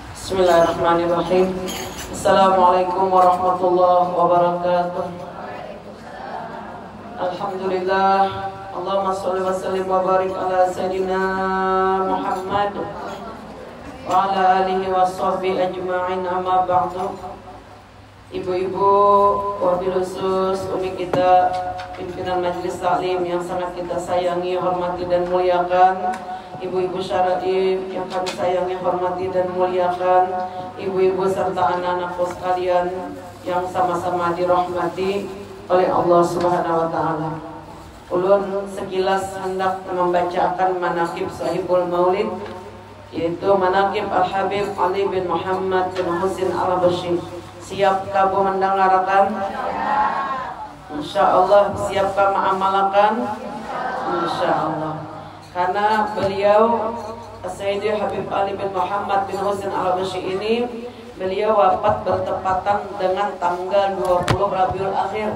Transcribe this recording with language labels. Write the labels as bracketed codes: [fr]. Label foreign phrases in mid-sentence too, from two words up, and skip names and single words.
[ar] بسم الله الرحمن الرحيم. السلام عليكم ورحمة الله وبركاته. Alhamdulillah. اللهم صل وسلم وبارك على سيدنا محمد وعلى آله وصحبه أجمعين، أما بعد. [id] Ibu-ibu, [ar] وبالخصوص [id] umi kita, pimpinan majelis taklim yang sangat kita sayangi, hormati dan muliakan. Ibu-ibu syaraif yang kami sayangi, hormati dan muliakan. Ibu-ibu serta anak-anakku sekalian yang sama-sama dirahmati oleh Allah [ar] سبحانه وتعالى. [bjn] Ulun sekilas hendak membacakan manaqib Sahibul Maulid, yaitu manaqib Al-Habib Ali bin Muhammad bin Husin Al-Habashi. [id] Siap kamu mendengarkan? Insyaallah. Siap kamu mengamalkan? Insyaallah. Karena beliau Sayyidi Habib Ali bin Muhammad bin Husin Al-Habashi ini, beliau wafat bertepatan dengan tanggal 20 Rabiul Akhir.